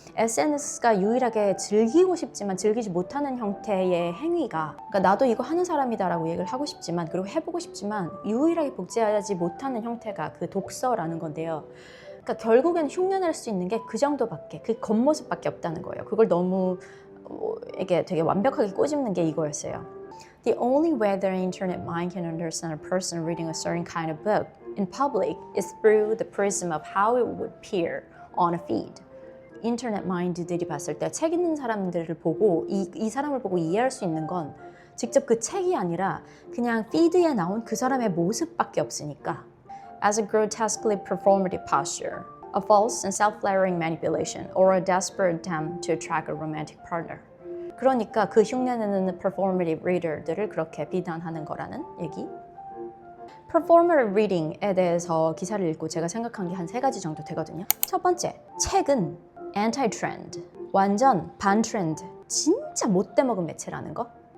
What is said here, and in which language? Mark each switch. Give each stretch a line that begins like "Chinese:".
Korean: SNS가 유일하게 즐기고 싶지만 즐기지 못하는 형태의 행위가 그러니까 나도 이거 하는 사람이다라고 얘기를 하고 싶지만 그리고 해보고 싶지만 유일하게 복제하지 못하는 형태가 그 독서라는 건데요. 그러니까 결국엔 흉내낼 수 있는 게 그 정도밖에 그 겉모습밖에 없다는 거예요. 그걸 너무 이게 되게 완벽하게 꼬집는 게 이거였어요.
English: The only way the internet mind can understand a person reading a certain kind of book in public is through the prism of how it would appear on a feed.
Korean: 인터넷 마인드들이 봤을 때 책 읽는 사람들을 보고 이 사람을 보고 이해할 수 있는 건 직접 그 책이 아니라 그냥 피드에 나온 그 사람의 모습밖에 없으니까.
English: As a grotesquely performative posture. A false and self-flattering manipulation or a desperate attempt to attract a romantic partner.
Korean: 그러니까 그 흉내내는 performative reader들을 그렇게 비난하는 거라는 얘기. performative reading에 대해서 기사를 읽고 제가 생각한 게 한 3가지 정도 되거든요. 첫 번째, 책은 anti-trend, 완전 반트렌드, 진짜 못돼 먹은 매체라는 거.